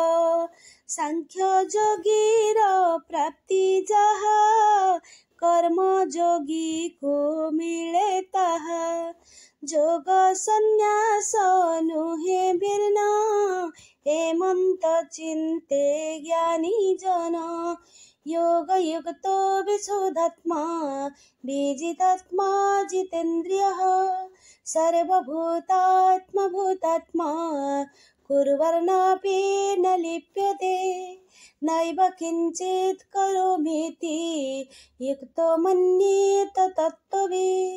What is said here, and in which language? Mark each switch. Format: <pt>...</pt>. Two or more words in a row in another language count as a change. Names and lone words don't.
<or>ସାଂଖ୍ୟ ଯୋଗୀର ପ୍ରାପ୍ତି ଯାହା, କର୍ମଯୋଗୀକୁ ମିଳେ ତାହା। ଯୋଗ ସନ୍ନ୍ୟାସ ନୁହେଁ ଭିନ୍ନ, ଏମନ୍ତ ଚିନ୍ତେ ଜ୍ଞାନୀ ଜନ।</or> <sa>योगयुक्तो विशुद्धात्मा, विजितात्मा जितेन्द्रियः। सर्वभूतात्मा भूतात्मा, कुर्वन्नपि न लिप्यते। नैव किञ्चित् करोमीति, युक्तो मन्येत तत्त्ववित्।</sa>